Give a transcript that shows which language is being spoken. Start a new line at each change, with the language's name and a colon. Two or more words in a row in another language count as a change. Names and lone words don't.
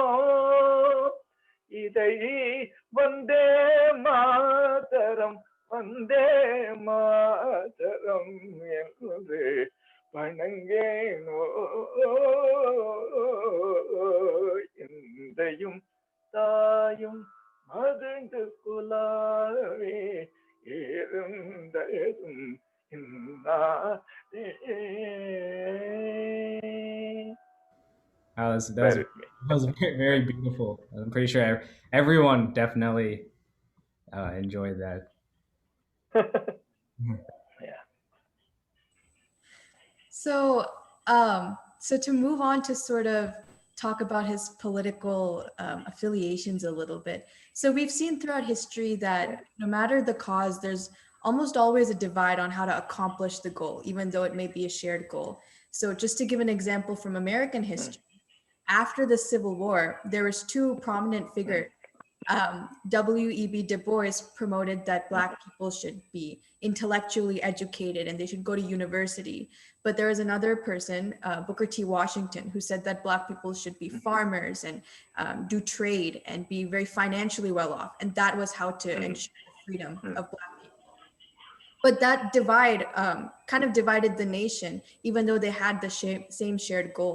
Tamil: இதை வந்தே மாதரம் என்று வணங்கேனோ. எந்தையும் தாயும் மகிழ்ந்து குலாவே இருந்ததும் இந்நாடே.
English: That was very, very beautiful. I'm pretty sure everyone definitely enjoyed that. Yeah. So to move on to sort of talk about his political affiliations a little bit. So we've seen throughout history that no matter the cause, there's almost always a divide on how to accomplish the goal, even though it may be a shared goal. So just to give an example from American history, after the Civil War, there was 2 prominent figures. W.E.B. Du Bois promoted that Black people should be intellectually educated and they should go to university. But there was another person, Booker T. Washington, who said that Black people should be farmers and do trade and be very financially well off. And that was how to ensure the freedom of Black people. But that divide kind of divided the nation, even though they had the same shared goal.